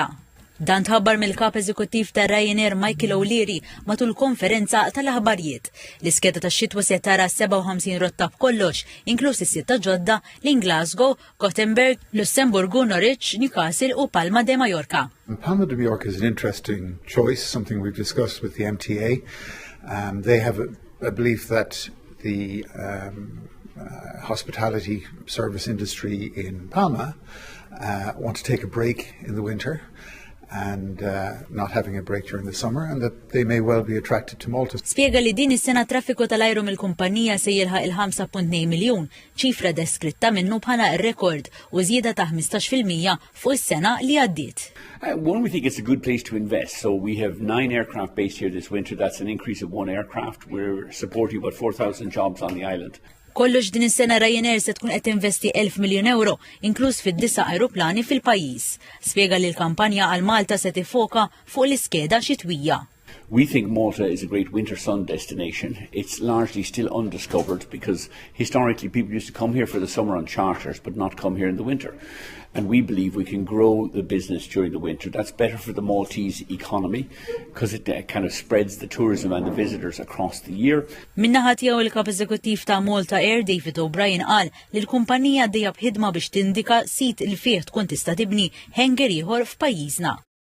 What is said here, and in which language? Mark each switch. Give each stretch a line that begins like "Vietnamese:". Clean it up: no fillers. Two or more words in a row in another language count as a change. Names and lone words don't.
Maltese: Dan tħabbar mill-kap eżekuttiv ta' Ryanair Michael O'Leary matul konferenza tal-aħbarijiet. L-iskeda tax-xitwa se tara 57 rotta b'kollox, inkluż is-sitta ġodda lejn Glasgow, Gothenburg, Lussemburgu, Norwich, Newcastle u Palma de Mallorca.
English: Palma de Mallorca is an interesting choice, something we've discussed with the MTA. They have a belief that the hospitality service industry in Palma want to take a break in the winter and not having a break during the summer, and that they may well be attracted to Malta.
Maltese: Spiega li din is-sena traffiku tal-ajru mill-kumpanija se jilħaq il-5.2 miljun, ċifra deskritta minnu bħala r-rekord u żieda ta' 15% fuq is-sena li għaddiet.
English: One, we think it's a good place to invest. So we have 9 aircraft based here this winter. That's an increase of 1 aircraft. We're supporting about 4,000 jobs on the island.
Maltese: Kollox din is-sena Ryanair se tkun qed tinvesti 1,000 miljun euro, inkluż fid-9 ajruplani fil-pajjiż. Spjega li l-kampanja għal Malta se tifoka fuq l-iskeda xitwija.
English: We think Malta is a great winter sun destination. It's largely still undiscovered because historically people used to come here for the summer on charters but not come here in the winter. And we believe we can grow the business during the winter. That's better for the Maltese economy because it kind of spreads the tourism and the visitors across the year.
Maltese: Minnaħa tiegħu il-kap eżekuttiv ta' Malta Air David O'Brien qal li l-kumpanija dejja b'ħidma biex tindika sit il fih tkun tista' tibni hangar ieħor f'pajjiżna.